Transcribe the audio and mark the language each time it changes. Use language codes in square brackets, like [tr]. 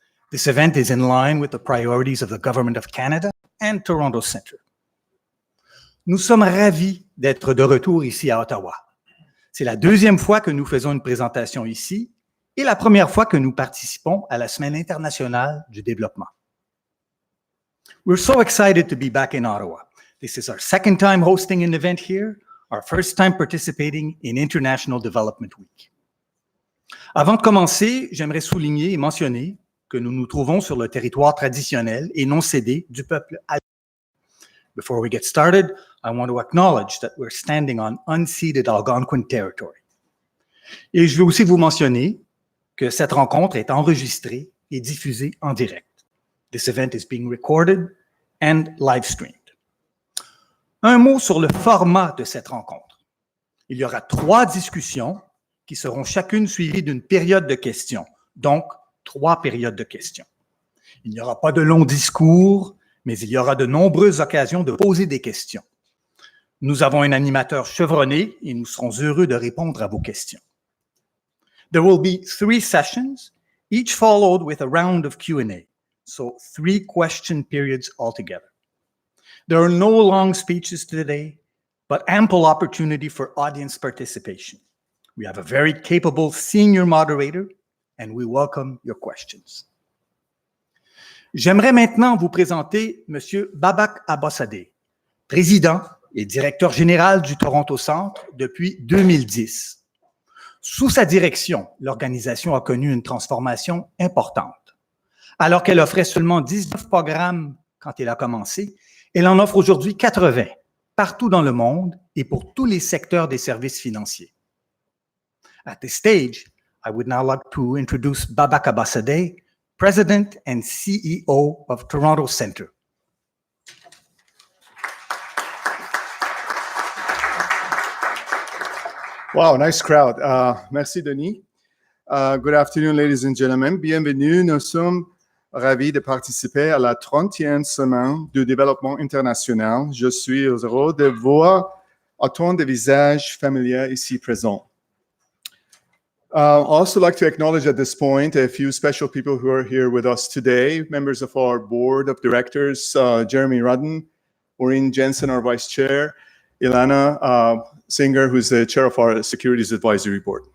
[en] This event is in line with the priorities of the Government of Canada and Toronto Centre. [fr] Nous sommes ravis d'être de retour ici à Ottawa. C'est la deuxième fois que nous faisons une présentation ici et la première fois que nous participons à la Semaine internationale du développement. [en] We're so excited to be back in Ottawa. This is our second time hosting an event here, our first time participating in International Development Week. [fr] Avant de commencer, j'aimerais souligner et mentionner que nous nous trouvons sur le territoire traditionnel et non cédé du peuple algonquin. [en] Before we get started, I want to acknowledge that we're standing on unceded Algonquin territory. [fr] Et je veux aussi vous mentionner que cette rencontre est enregistrée et diffusée en direct. [en] This event is being recorded and live-streamed. [fr] Un mot sur le format de cette rencontre. Il y aura 3 discussions qui seront chacune suivies d'une période de questions, donc 3 périodes de questions. Il n'y aura pas de longs discours, mais il y aura de nombreuses occasions de poser des questions. Nous avons un animateur chevronné et nous serons heureux de répondre à vos questions. [en] There will be 3 sessions, each followed with a round of Q&A, so 3 question periods altogether. There are no long speeches today, but ample opportunity for audience participation. We have a very capable senior moderator, and we welcome your questions. [fr] J'aimerais maintenant vous présenter M. Babak Abbasadeh, président et directeur général du Toronto Centre depuis 2010. Sous sa direction, l'organisation a connu une transformation importante. Alors qu'elle offrait seulement 19 programmes quand elle a commencé, elle en offre aujourd'hui 80, partout dans le monde et pour tous les secteurs des services financiers. [en] At this stage, I would now like to introduce Babak Abbasadeh, President and CEO of Toronto Centre. Wow, nice crowd. [fr] Merci, Denis. [en] Good afternoon, ladies and gentlemen. [fr] Bienvenue. Nous sommes ravis de participer à la 30e semaine du développement international. Je suis heureux de voir autant de visages familiers ici présents. [en] I'd also like to acknowledge at this point a few special people who are here with us today, members of our board of directors, Jeremy Rudden, Maureen Jensen, our vice chair, Ilana Singer, who's the chair of our Securities Advisory Board.